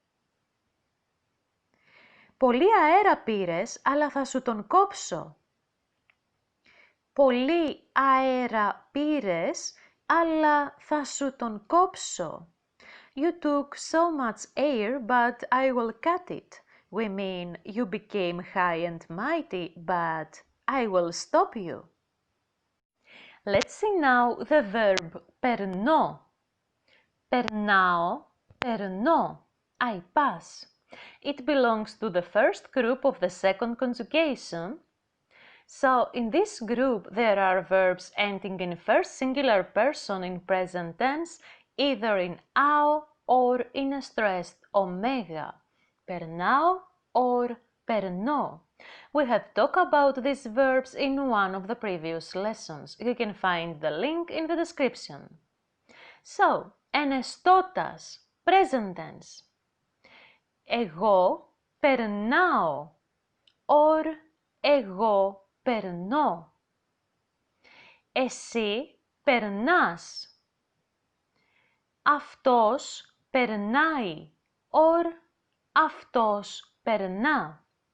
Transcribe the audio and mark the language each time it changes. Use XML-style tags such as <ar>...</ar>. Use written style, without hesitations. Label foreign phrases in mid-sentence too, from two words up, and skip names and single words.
<el>Πολύ αέρα πήρες, αλλά θα σου τον κόψω. Πολύ αέρα πήρες, αλλά θα σου τον κόψω.</el> <en>You took so much air, but I will cut it. We mean you became high and mighty, but I will stop you. Let's see now the verb περνώ.</en> <el>Περνάω, περνώ.</el> <en>I pass. It belongs to the first group of the second conjugation. So, in this group, there are verbs ending in first singular person in present tense, either in ao or in a stressed omega.</en> <el>Περνάω or περνώ.</el> <en>We have talked about these verbs in one of the previous lessons. You can find the link in the description. So, ενεστώτας, present tense.</en> <el>Εγώ περνάω or εγώ περνώ. Εσύ περνάς. Αυτός περνάει or αυτός περνά.</el>